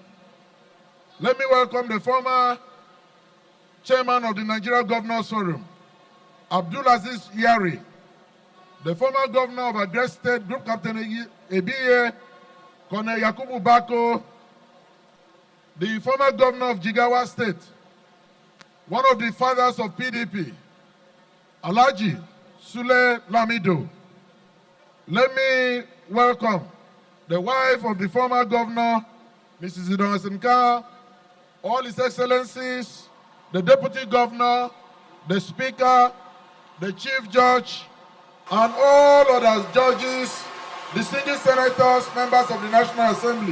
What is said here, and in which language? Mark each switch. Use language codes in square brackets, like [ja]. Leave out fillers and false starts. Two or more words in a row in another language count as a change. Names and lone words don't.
[en] Let me welcome the former chairman of the Nigeria Governors Forum, Abdulaziz Yari, the former governor of Agres State, Group Captain Ebiye, Colonel Yakubu Bako, the former governor of Jigawa State, one of the fathers of PDP, Alhaji Sule Lamido. Let me welcome the wife of the former governor, Mrs. Udom, all His Excellencies, the Deputy Governor, the Speaker, the Chief Judge, and all other judges, distinguished senators, members of the National Assembly.